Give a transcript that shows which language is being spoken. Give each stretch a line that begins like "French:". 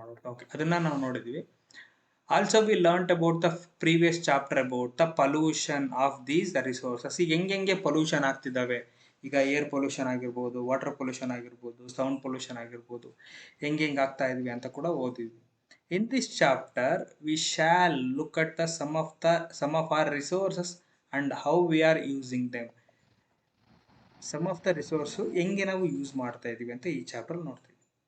English: okay,
Kannada: ಅದನ್ನ ನಾವು ನೋಡಿದೀವಿ.
English: Also we learnt about the previous chapter about the pollution of these resources.
Kannada: ಈಗ ಹೆಂಗೆ ಪೊಲ್ಯೂಷನ್ ಆಗ್ತಿದ್ದಾವೆ, ಈಗ ಏರ್ ಪೊಲ್ಯೂಷನ್ ಆಗಿರ್ಬೋದು, ವಾಟರ್ ಪೊಲ್ಯೂಷನ್ ಆಗಿರ್ಬೋದು, ಸೌಂಡ್ ಪೊಲ್ಯೂಷನ್ ಆಗಿರ್ಬೋದು, ಹೆಂಗೆ ಆಗ್ತಾ ಇದ್ವಿ ಅಂತ ಕೂಡ ಓದಿದ್ವಿ.
English: In this chapter, we shall look at the some of our resources and how we are using them. Some of the resources
Kannada: ಹೆಂಗೆ ನಾವು ಯೂಸ್ ಮಾಡ್ತಾ ಇದೀವಿ ಅಂತ ಈ ಚಾಪ್ಟರ್ ನೋಡ್ತೀವಿ.